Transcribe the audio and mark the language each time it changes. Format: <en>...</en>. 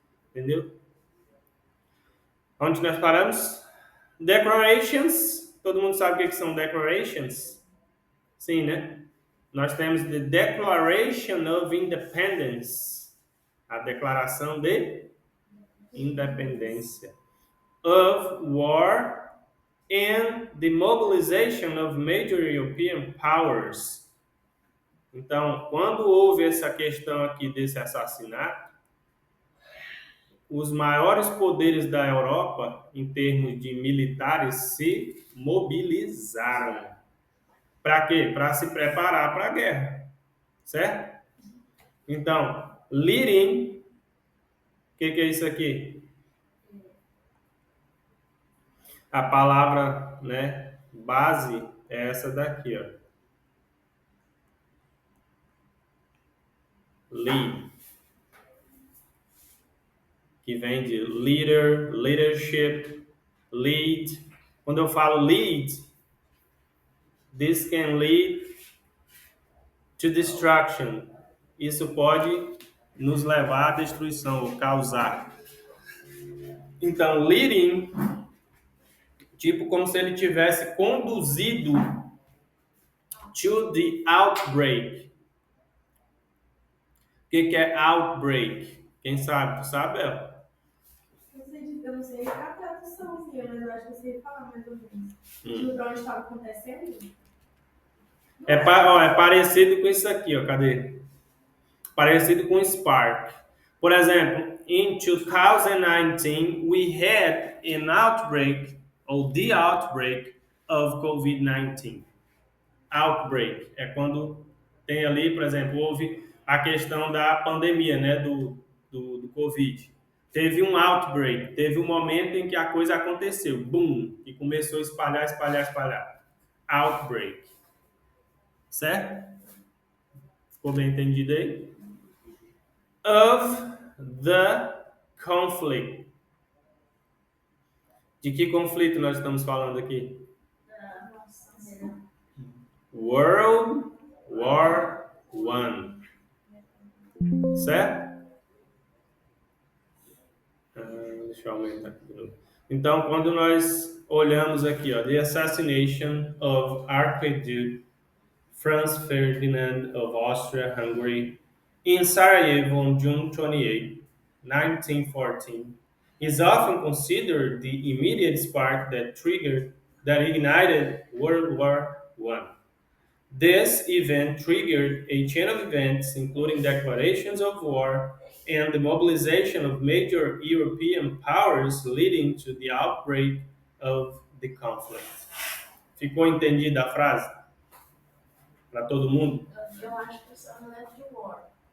<pt>Entendeu? Onde nós paramos? Declarations. Todo mundo sabe o que são declarations? Sim, né? Nós temos</pt> <en>the Declaration of Independence.</en> <pt>A declaração de independência.</pt> <en>Of war and the mobilization of major European powers.</en> <pt>Então, quando houve essa questão aqui desse assassinato, os maiores poderes da Europa, em termos de militares, se mobilizaram. Para quê? Para se preparar para a guerra. Certo? Então, leading, o que é isso aqui? A palavra, né, base é essa daqui, ó.</pt> <en>Lead.</en> <pt>Que vem de leader, leadership, lead. Quando eu falo</pt> <en>lead, this can lead to destruction.</en> <pt>Isso pode nos levar à destruição, ou causar. Então, leading, tipo como se ele tivesse conduzido</pt> <en>to the outbreak.</en> <pt>O que é outbreak? Quem sabe? Tu sabe, Bel? Eu não sei a traduçãozinha, mas eu acho que eu sei falar mais ou menos. Tipo, pra onde estava acontecendo? É parecido com isso aqui, ó. Cadê? Parecido com Spark. Por exemplo,</pt> <en>in 2019, we had an outbreak, or the outbreak of COVID-19.</en> <pt>Outbreak é quando tem ali, por exemplo, houve a questão da pandemia, né, do Covid. Teve um outbreak, teve um momento em que a coisa aconteceu, boom, e começou a espalhar. Outbreak. Certo? Ficou bem entendido aí?</pt> <en>Of the conflict.</en> <pt>De que conflito nós estamos falando aqui?</pt> <en>World War I.</en> <pt>Certo? Deixa eu aumentar aqui de novo. Então, quando nós olhamos aqui, ó,</pt> <en>The Assassination of Archduke Franz Ferdinand of Austria-Hungary in Sarajevo on June 28, 1914, is often considered the immediate spark that ignited World War I. This event triggered a chain of events, including declarations of war and the mobilization of major European powers, leading to the outbreak of the conflict.</en> <pt>Ficou entendida a frase? Para todo mundo? Eu acho que isso não é de war.</pt>